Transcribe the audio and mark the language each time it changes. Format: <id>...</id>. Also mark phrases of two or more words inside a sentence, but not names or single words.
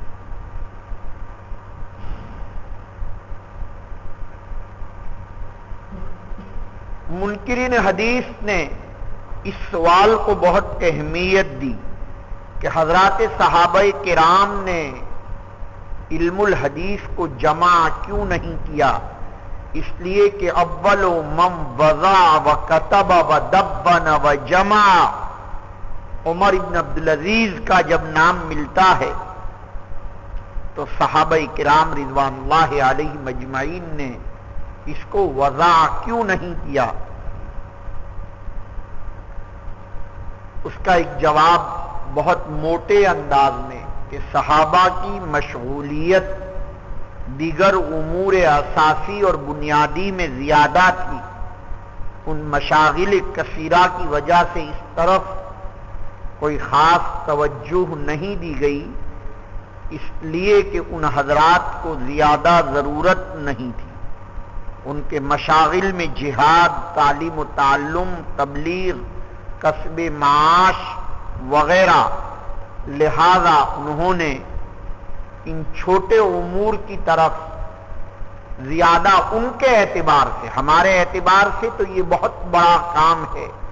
<ur>منکرین حدیث نے اس سوال کو بہت اہمیت دی کہ حضرات صحابہ کرام نے علم الحدیث کو جمع کیوں نہیں کیا؟ اس لیے کہ</ur> <ar>اول من وضع و کتب و دبن و جمع،</ar> <ur>عمر ابن عبدالعزیز کا جب نام ملتا ہے تو صحابہ کرام</ur> <ar>رضوان اللہ علیہ مجمعین</ar> <ur>نے اس کو وضع کیوں نہیں کیا؟ اس کا ایک جواب بہت موٹے انداز میں کہ صحابہ کی مشغولیت دیگر امور اساسی اور بنیادی میں زیادہ تھی، ان مشاغل کثیرہ کی وجہ سے اس طرف کوئی خاص توجہ نہیں دی گئی، اس لیے کہ ان حضرات کو زیادہ ضرورت نہیں تھی۔ ان کے مشاغل میں جہاد، تعلیم و تعلم، تبلیغ، کسب معاش وغیرہ، لہذا انہوں نے ان چھوٹے امور کی طرف زیادہ ان کے اعتبار سے، ہمارے اعتبار سے تو یہ بہت بڑا کام ہے،</ur>